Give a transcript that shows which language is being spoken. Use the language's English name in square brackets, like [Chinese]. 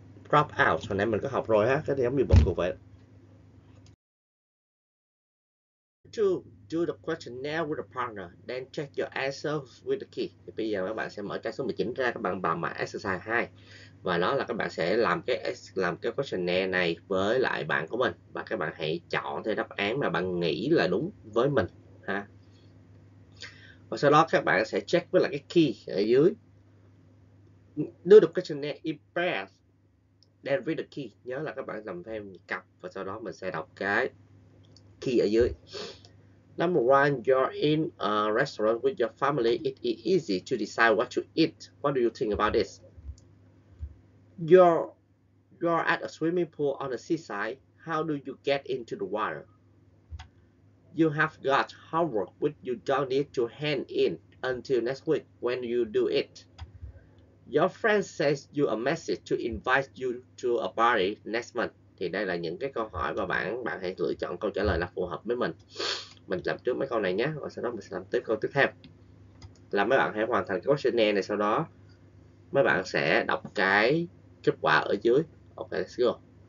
[Vietnamese] Drop out, hồi nãy mình có học rồi ha, cái này giống như bỏ cuộc vậy. [English] To do the questionnaire with a partner, then check your answers with the key. [Vietnamese] Thì bây giờ các bạn sẽ mở trang số 19 ra, các bạn vào mã exercise 2. Và đó là các bạn sẽ làm cái questionnaire này với lại bạn của mình. Và các bạn hãy chọn theo đáp án mà bạn nghĩ là đúng với mình ha. Và sau đó các bạn sẽ check với lại cái key ở dưới. [English] Do the questionnaire in pairs, then read the key. [Vietnamese] Nhớ là các bạn làm theo cặp và sau đó mình sẽ đọc cái key ở dưới. [English] Number 1, you're in a restaurant with your family. It is easy to decide what to eat. What do you think about this? You're at a swimming pool on the seaside. How do you get into the water? You have got homework which you don't need to hand in until next week when you do it. Your friend sends you a message to invite you to a party next month. [Vietnamese] Thì đây là những cái câu hỏi và bạn hãy lựa chọn câu trả lời là phù hợp với mình. Mình làm trước mấy câu này nhé, và sau đó mình sẽ làm tiếp câu tiếp theo. Là mấy bạn hãy hoàn thành cái questionnaire này, sau đó mấy bạn sẽ đọc cái kết quả ở dưới. [English] Ok, let's go.